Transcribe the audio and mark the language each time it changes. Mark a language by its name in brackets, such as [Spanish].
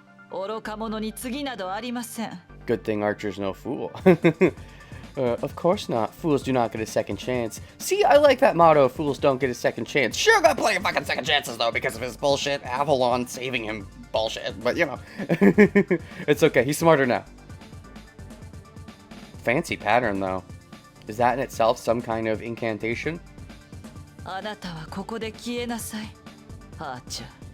[Japanese] 愚か者に次などありません。 [English] Good thing Archer's no fool. Of course not. Fools do not get a second chance. See, I like that motto, fools don't get a second chance. Sure got plenty of fucking second chances, though, because of his bullshit. Avalon saving him bullshit, but, you know. It's okay. He's smarter now. Fancy pattern, though. Is that in itself some kind of incantation? [Japanese] あなたはここで消えなさい、アーチャー。